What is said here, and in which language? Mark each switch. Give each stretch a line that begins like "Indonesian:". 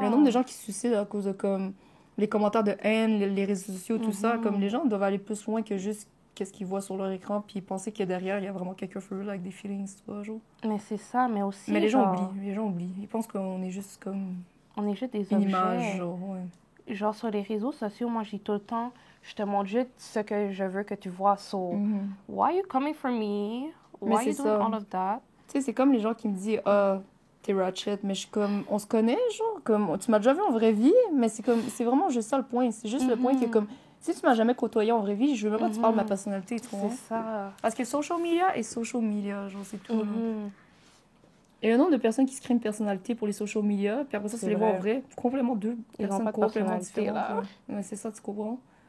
French: Le nombre de gens qui se suicident à cause de comme les commentaires de haine, les réseaux sociaux, tout ça, comme les gens doivent aller plus loin que juste qu'est-ce qu'ils voient sur leur écran, puis penser que derrière, il y a vraiment quelqu'un
English: for real
French: avec des feelings, tu vois, genre. Mais c'est ça, mais aussi. Mais les gens oublient. Ils pensent qu'on est juste comme. On est juste des une objets. Image, genre, ouais. Genre, sur les réseaux sociaux, moi, je dis tout le temps, je te montre juste ce que je veux que tu vois.
English: So, why are you coming for me? Why are you doing all of that?
French: Tu sais, c'est comme les gens qui me disent, t'es ratchet, mais je suis comme, on se connaît, genre, comme, tu m'as déjà vu en vraie vie, mais c'est comme, c'est vraiment juste ça le point. C'est juste le point que, comme, si tu m'as jamais côtoyé en vraie vie, je veux même pas que tu parles de ma personnalité, tu vois. C'est ça. Parce que social media, genre, c'est tout. Et le nombre de personnes qui se créent une personnalité pour les social media, puis après ça, tu les vois en vrai, complètement deux personnes complètement différentes. Ouais, c'est ça, tu comprends?